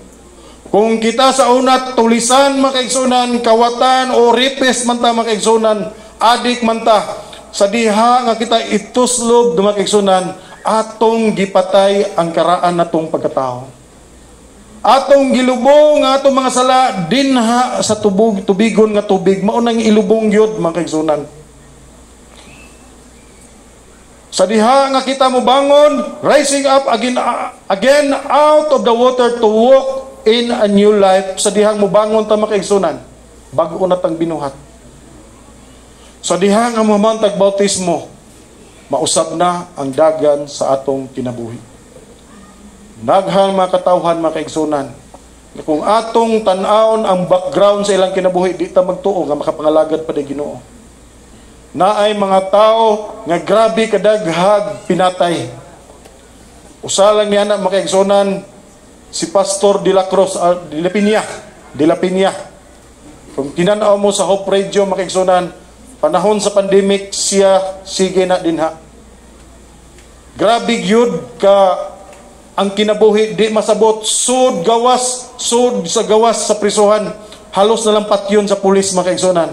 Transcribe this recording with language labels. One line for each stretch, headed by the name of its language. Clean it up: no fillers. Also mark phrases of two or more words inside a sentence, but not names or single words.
Cebuano: Kung kita sa una tulisan mga kaigsunan, kawatan o ripes man ta mga kaigsunan, adik man ta, sa diha nga kita ituslob mga kaigsunan, atong gipatay ang karaan natong pagkatao. Atong gilubong nga atong mga sala dinha sa tubigon nga tubig, mao nang ilubong gyud mga kaigsunan. Sa diha nga kita mo bangon,
English: rising up again out of the water to walk in a new life.
Cebuano: Sa dihang mo bangon ta mga kaigsunan, bag-o na tang binuhat. Sa diha nga mamantag bautismo, mausab na ang dagan sa atong kinabuhi. Naghang mga katawhan mga kaigsunan, kung atong tan-aon ang background sa ilang kinabuhi, di ta magtuo nga makapangalagad pa di Ginoo. Naay mga tao nga grabe kadaghag pinatay. Usalang niya na mga kaigsunan, si Pastor de la Cruz, de la Piña. Kung tinanaw mo sa Hope Radio mga kaigsunan, panahon sa pandemic siya sige na dinha. Grabe gyud ka ang kinabuhi, di masabot, sud sa gawas sa prisuhan, halos na lang patyon sa pulis mga kaigsunan.